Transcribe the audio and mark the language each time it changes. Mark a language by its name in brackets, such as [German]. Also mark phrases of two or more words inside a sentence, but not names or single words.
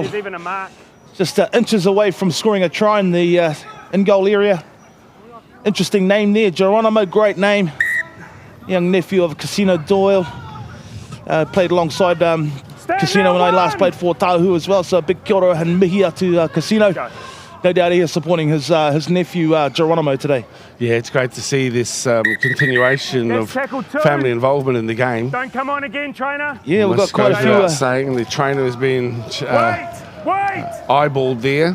[English] There's even a mark. Just inches away from scoring a try in the in-goal area. Interesting name there, Geronimo, great name. young nephew of Casino Doyle. Played alongside Casino when I last played for Otahuhu as well. So big [Māori] kia ora [English] and mihi to Casino. No doubt he is supporting his nephew Geronimo today. Yeah, it's great to see this continuation of family involvement in the game. Don't come on again, trainer. Yeah, we've got quite a few. Saying the trainer has been Wait! eyeballed there